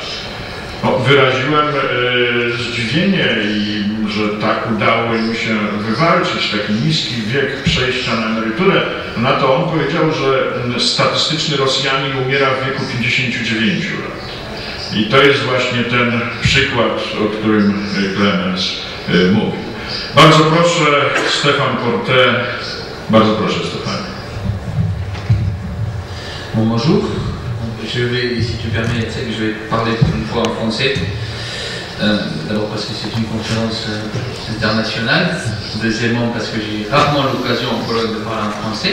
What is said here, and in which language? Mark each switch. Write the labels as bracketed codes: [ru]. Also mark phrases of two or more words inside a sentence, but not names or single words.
[pl] No, wyraziłem zdziwienie, że tak udało im się wywalczyć taki niski wiek przejścia na emeryturę. Na to on powiedział, że statystyczny Rosjanin umiera w wieku 59 lat. I to jest właśnie ten przykład, o którym Klemens mówił. Bardzo proszę, Stéphane Portet. Bardzo proszę, Stéphane. [fr] Bonjour. Je vais, si tu permets, je vais parler pour une fois en français. D'abord parce que c'est une conférence internationale. Deuxièmement parce que j'ai rarement l'occasion en Pologne de parler en français.